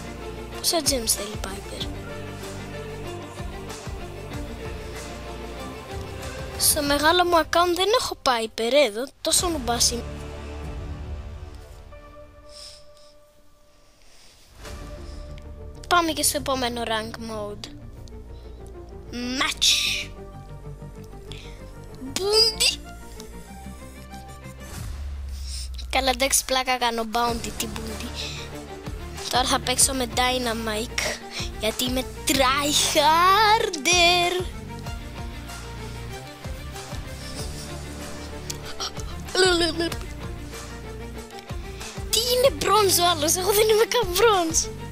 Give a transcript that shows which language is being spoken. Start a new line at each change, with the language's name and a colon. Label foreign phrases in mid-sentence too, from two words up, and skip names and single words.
Greek: Πόσα gems θέλει η Viper? Στο μεγάλο μου account δεν έχω Viper, εδώ τόσο νουμπάς είμαι. Πάμε και στο επόμενο
English: rank mode. Match. Bounty.
Greek: Καλά, εντάξει, πλάκα κάνω bounty την bounty. Τώρα θα παίξω με Dynamite γιατί είμαι tryharder. Τι είναι bronze ο άλλος, εγώ δεν είμαι καν bronze.